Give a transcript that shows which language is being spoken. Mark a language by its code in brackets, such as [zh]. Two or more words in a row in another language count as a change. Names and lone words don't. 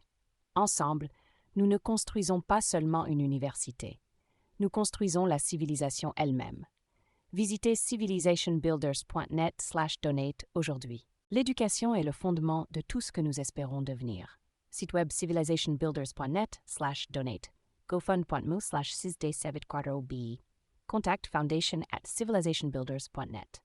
[fr] Ensemble, nous ne construisons pas seulement une université, nous construisons la civilisation elle-même. Visitez civilizationbuilders.net/donate aujourd'hui. L'éducation est le fondement de tout ce que nous espérons devenir. Site web civilizationbuilders.net/donate. gofund.me/sisday7 Contact foundation@civilizationbuilders.net.